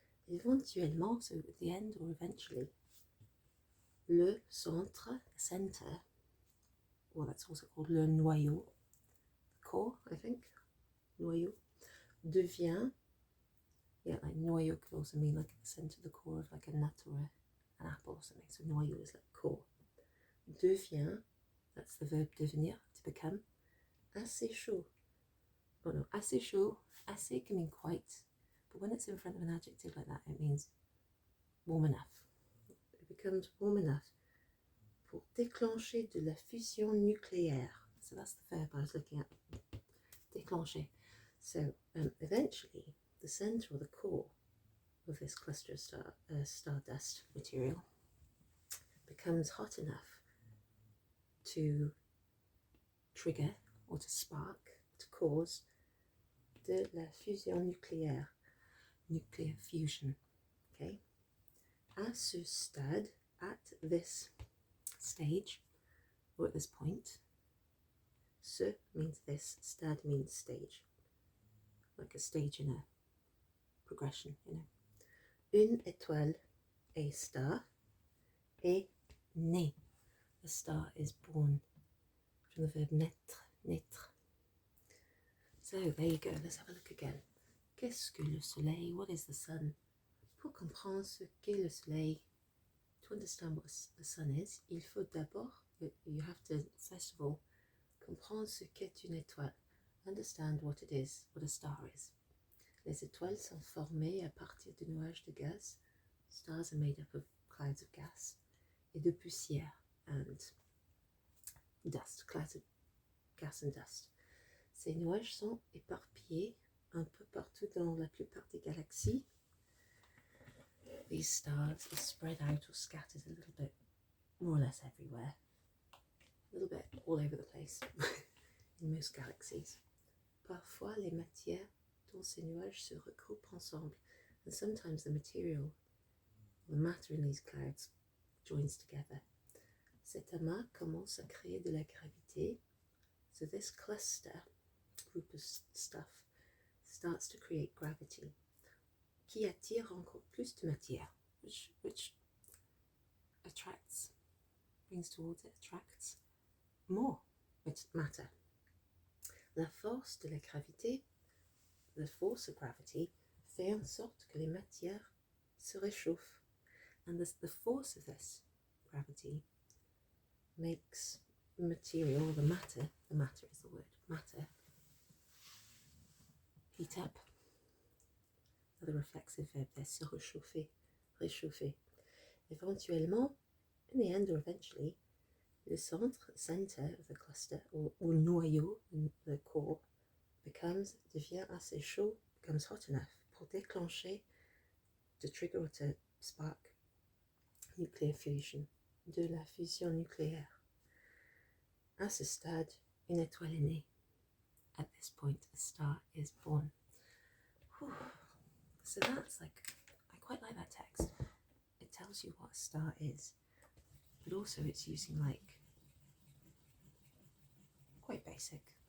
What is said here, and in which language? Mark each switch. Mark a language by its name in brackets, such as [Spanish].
[English] Éventuellement, so at the end or eventually, [French] le centre, [English] the center, or that's also called [French] le noyau, [English] core, I think, noyau, devient, yeah, like noyau could also mean like the center, the core of like a nut or an apple or something. So noyau is like core. Devient, that's the verb devenir, to become, [French] assez chaud. [English] Oh no, [French] assez chaud, [English] assez can mean quite, but when it's in front of an adjective like that, it means warm enough. It becomes warm enough [French] pour déclencher de la fusion nucléaire. [English] So that's the verb I was looking at, déclencher. So eventually, the center or the core of this cluster of stardust material becomes hot enough to trigger or to spark, to cause [French] de la fusion nucléaire, [English] nuclear fusion. Okay. [French] À ce stade, [English] at this stage, or at this point, ce means this, stade means stage, like a stage in a progression, you know. [French] Une étoile, [English] a star, [French] est née. [English] A star is born, from the verb naître, naître. So there you go, let's have a look again. [French] Qu'est-ce que le soleil? [English] What is the sun? [French] Pour comprendre ce qu'est le soleil, [English] to understand what the sun is, [French] il faut d'abord, [English] you have to first of all [French] comprendre ce qu'est une étoile, [English] understand what it is, what a star is. [French] Les étoiles sont formées à partir de nuages de gaz. [English] Stars are made up of clouds of gas, [French] et de poussière [English] and dust, clouds of gas and dust. [French] Ces nuages sont éparpillés un peu partout dans la plupart des galaxies. [English] These stars are spread out or scattered a little bit, more or less everywhere, a little bit all over the place in most galaxies. [French] Parfois, les matières dans ces nuages se regroupent ensemble, [English] and sometimes the material, the matter in these clouds, joins together. [French] Cet amas commence à créer de la gravité. [English] So this cluster, group of stuff, starts to create gravity, [French] qui attire encore plus de matière, [English] which attracts, brings towards it, attracts more matter. [French] La force de la gravité, [English] the force of gravity, [French] fait en sorte que les matières se réchauffent. [English] And the force of this gravity makes material, or the matter is the word, matter, heat up. Another reflexive verb there, [French] se réchauffer, réchauffer. [English] Eventuellement, in the end or eventually, le center of the cluster, or noyau, in the core, [French] devient assez chaud, [English] becomes hot enough [French] pour déclencher, [English] to trigger or to spark nuclear fusion, [French] de la fusion nucléaire. À ce stade, une étoile est née. [English] At this point, a star is born. Whew. So that's I quite like that text. It tells you what a star is, but also it's using quite basic.